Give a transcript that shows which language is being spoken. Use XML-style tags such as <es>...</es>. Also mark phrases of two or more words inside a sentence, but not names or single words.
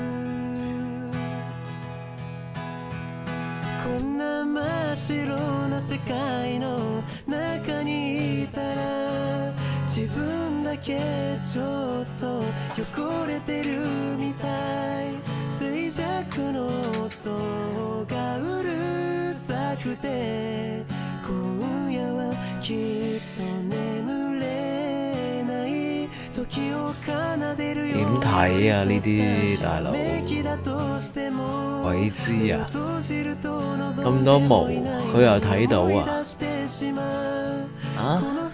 <ja>こんな真っ白な世界の中にいたら自分だけちょっと汚れてるみたい静寂の音がうるさくて今夜はきっと眠れない時を奏でるよ</ja> <yue>點睇啊？呢啲大佬鬼知啊！咁多毛佢又睇到啊！啊？</yue>